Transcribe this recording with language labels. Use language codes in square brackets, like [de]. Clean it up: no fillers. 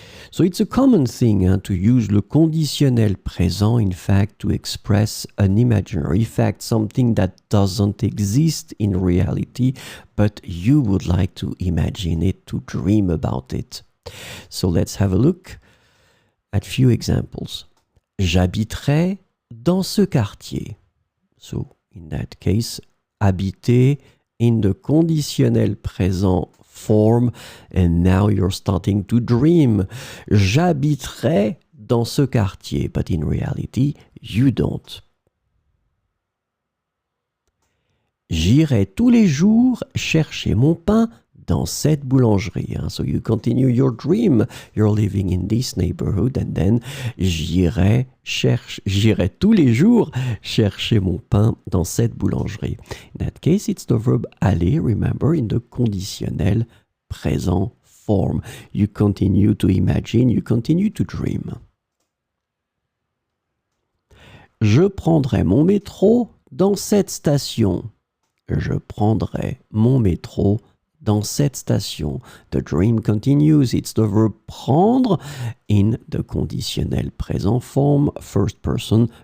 [en] So it's a common thing to use le conditionnel présent, in fact, to express an imaginary fact, something that doesn't exist in reality, but you would like to imagine it, to dream about it. So let's have a look at few examples. [fr] J'habiterai dans ce quartier. [en] So, in that case, habiter in the conditionnel présent form, and now you're starting to dream. [fr] J'habiterai dans ce quartier, [en] but in reality, you don't. [fr] J'irai tous les jours chercher mon pain dans cette boulangerie. [en] So you continue your dream. You're living in this neighborhood and then [fr] j'irai tous les jours chercher mon pain dans cette boulangerie. [en] In that case, it's the verb aller, remember, in the conditionnel présent form. You continue to imagine, you continue to dream. [fr] Je prendrai mon métro dans cette station. Je prendrai mon métro dans cette station. [en] The dream continues. It's the verb prendre in the conditionnel présent form, first person.